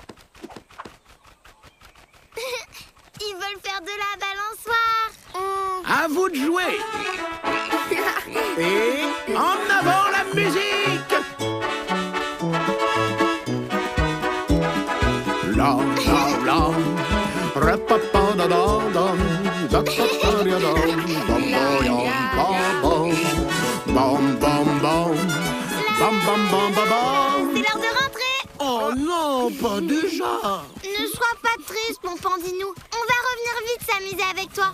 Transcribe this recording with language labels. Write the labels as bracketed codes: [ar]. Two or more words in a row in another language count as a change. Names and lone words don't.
[fr] Ils veulent faire de la balançoire. À vous de jouer. Et en avant la musique. la la la. Ra-pa-pa-da-da-dam, da-pa-pa-da-dam, bam-bam-bam, bam bam bam, bam bam bam bam bam. C'est l'heure de rentrer. Oh non, pas déjà. Ne sois pas triste, mon Pandinou. On va revenir vite s'amuser avec toi.